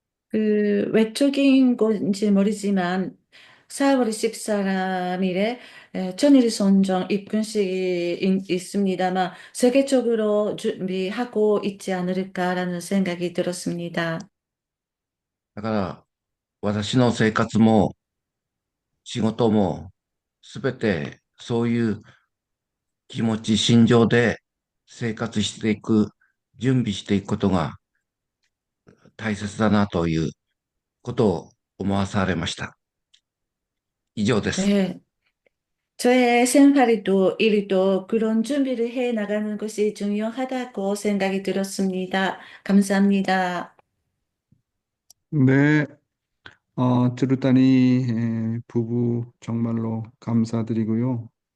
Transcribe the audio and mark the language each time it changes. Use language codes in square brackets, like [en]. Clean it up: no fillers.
[ko] 외적인 건지 모르지만, 4월 14일에 천일 선정 입군식이 있습니다만, 세계적으로 준비하고 있지 않을까라는 생각이 들었습니다. [ja] だから私の生活も仕事もすべてそういう気持ち、心情で生活していく、準備していくことが大切だなということを思わされました。以上です。 [ko] 네, 저의 생활에도 일도 그런 준비를 해 나가는 것이 중요하다고 생각이 들었습니다. 감사합니다. 네, 쯔루따니 부부 정말로 감사드리고요.